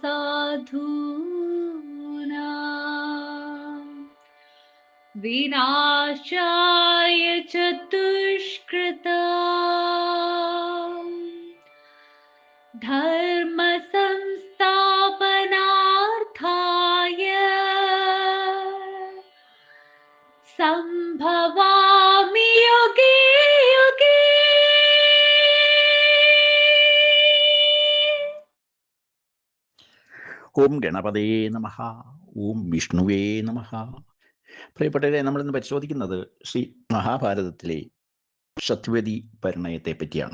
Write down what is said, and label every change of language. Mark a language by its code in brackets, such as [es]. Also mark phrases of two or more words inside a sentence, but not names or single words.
[sa] साधूनां, विनाशाय च दुष्कृतां, धर्म संस्थापनार्थाय संभवामि युगे युगे। ഓം ഗണപതേ നമഃ. ഓം വിഷ്ണുവേ നമഃ. [ml] പ്രിയപ്പെട്ടവരെ, നമ്മളിന്ന് പരിശോധിക്കുന്നത് ശ്രീ മഹാഭാരതത്തിലെ സത്യവതി പരിണയത്തെ പറ്റിയാണ്.